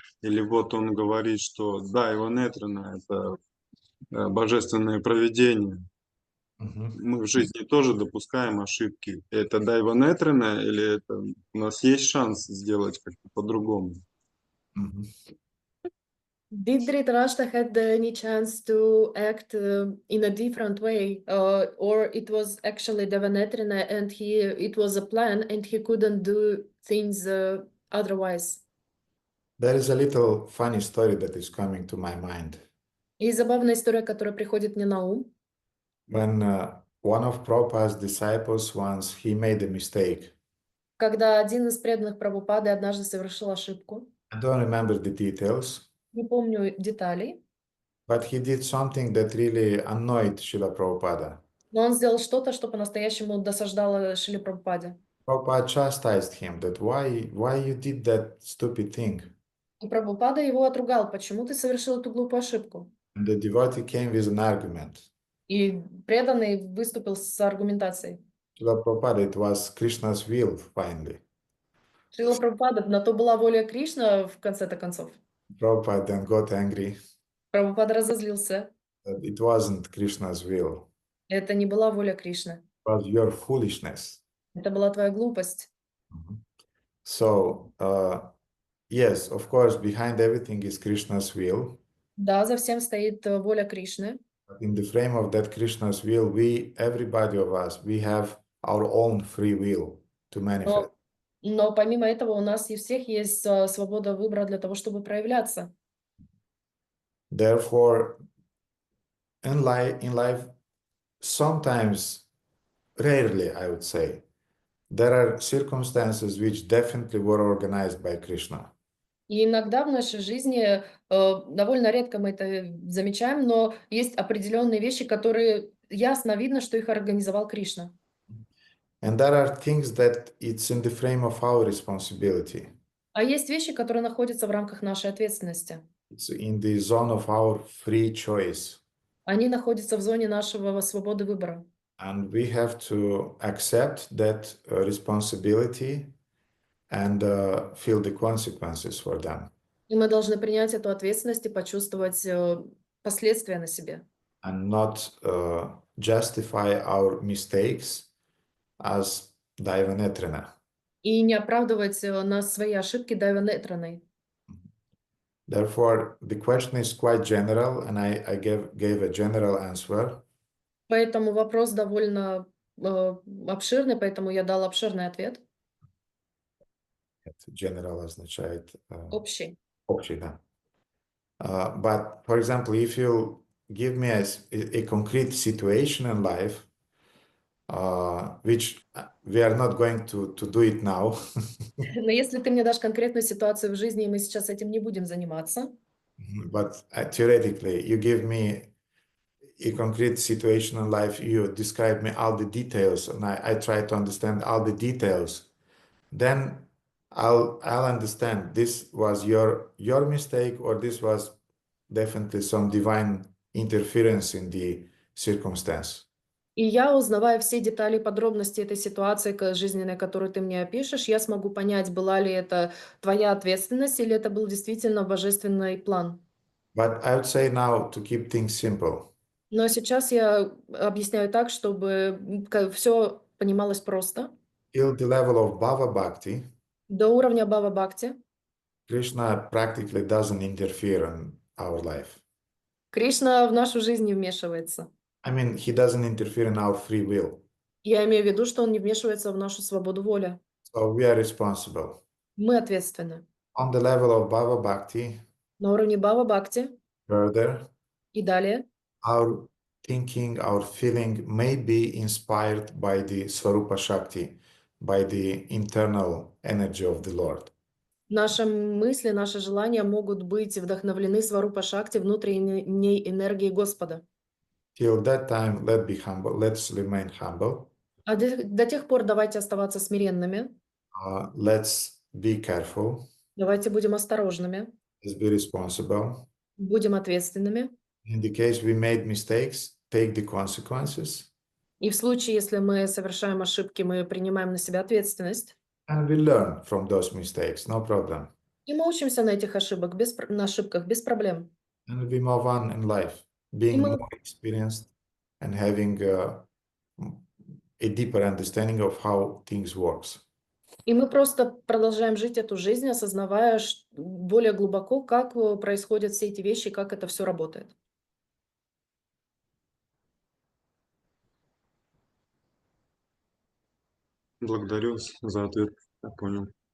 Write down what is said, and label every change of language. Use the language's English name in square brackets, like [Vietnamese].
[Russian] Или вот он говорит, что да, его Нетрина — это божественное провидение. Мы в жизни тоже допускаем ошибки. Это Дайва Нетрина или это у нас есть шанс сделать как-то по-другому? [English] Did Dhritarashtra had any chance to act in a different way, or it was actually Devanetrina and it was a plan and he couldn't do things otherwise? There is a little funny story that is coming to my mind. [Russian] И забавная история, которая приходит мне на ум. [English] When one of Prabhupada's disciples once, he made a mistake. [Russian] Когда один из преданных Прабхупады однажды совершил ошибку. [English] I don't remember the details. [Russian] Не помню деталей. [English] But he did something that really annoyed Srila Prabhupada. [Russian] Но он сделал что-то, что по-настоящему досаждало Шриле Прабхупаде. [English] Prabhupada chastised him that why you did that stupid thing. [Russian] И Прабхупада его отругал. Почему ты совершил эту глупую ошибку? [English] And the devotee came with an argument. [Russian] И преданный выступил с аргументацией. [English] Srila Prabhupada, it was Krishna's will, finally. [Russian] Шрила Прабхупада, на то была воля Кришна в конце-то концов. [English] Prabhupada then got angry. [Russian] Прабхупада разозлился. [English] That it wasn't Krishna's will. [Russian] Это не была воля Кришны. [English] It was your foolishness. [Russian] Это была твоя глупость. [English] So, yes, of course, behind everything is Krishna's will. [Russian] Да, за всем стоит воля Кришны. [English] But in the frame of that Krishna's will, everybody of us, we have our own free will to manifest. [Russian] Но помимо этого у нас и всех есть свобода выбора для того, чтобы проявляться. [English] Therefore, in life, sometimes, rarely, I would say, there are circumstances which definitely were organized by Krishna. [Russian] И иногда в нашей жизни, довольно редко мы это замечаем, но есть определенные вещи, которые ясно видно, что их организовал Кришна. [English] And there are things that it's in the frame of our responsibility. [Russian] А есть вещи, которые находятся в рамках нашей ответственности. [English] It's in the zone of our free choice. [Russian] Они находятся в зоне нашего свободы выбора. [English] And we have to accept that responsibility and feel the consequences for them. [Russian] И мы должны принять эту ответственность и почувствовать последствия на себе. [English] And not justify our mistakes as Daivanetrina. [Russian] И не оправдывать свои ошибки Дайванетраной. [English] Therefore, the question is quite general, and I gave a general answer. [Russian] Поэтому вопрос довольно обширный, поэтому я дал обширный ответ. General означает Общий. Общий, да. [English] But, for example, if you give me a concrete situation in life, which we are not going to do it now. [Russian] Но если ты мне дашь конкретную ситуацию в жизни, и мы сейчас этим не будем заниматься. [English] But theoretically, you give me a concrete situation in life, you describe me all the details, and I try to understand all the details. Then I'll understand this was your mistake, or this was definitely some divine interference in the circumstance. [Russian] И я, узнавая все детали и подробности этой ситуации жизненной, которую ты мне опишешь, я смогу понять, была ли это твоя ответственность или это был действительно божественный план. [English] But I would say now to keep things simple. [Russian] Но сейчас я объясняю так, чтобы все понималось просто. [English] Till the level of Bhava Bhakti, [Russian] До уровня Бхава Бхакти [English] Krishna practically doesn't interfere in our life. [Russian] Кришна в нашу жизнь не вмешивается. [English] I mean, he doesn't interfere in our free will. [Russian] Я имею в виду, что он не вмешивается в нашу свободу воли. [English] So we are responsible. [Russian] Мы ответственны. [English] On the level of Bhava Bhakti, [Russian] На уровне Бхава Бхакти [English] further, [Russian] и далее [English] our thinking, our feeling may be inspired by the Swarupa Shakti, by the internal energy of the Lord. [Russian] наши мысли, наши желания могут быть вдохновлены Сварупа Шакти, внутренней энергией Господа. [English] Till that time, let's remain humble. [Russian] А до тех пор давайте оставаться смиренными, [English] Let's be careful. [Russian] давайте будем осторожными, [English] Let's be responsible. [Russian] будем ответственными. [English] In the case we made mistakes, take the consequences. [Russian] И в случае, если мы совершаем ошибки, мы принимаем на себя ответственность. [English] And we learn from those mistakes, no problem. [Russian] И мы учимся на этих ошибках без проблем. [English] And we move on in life, being [Russian] мы- [English] more experienced and having a deeper understanding of how things works. [Russian] И мы просто продолжаем жить эту жизнь, осознавая более глубоко, как происходят все эти вещи, как это все работает. Благодарю вас за ответ. Я понял.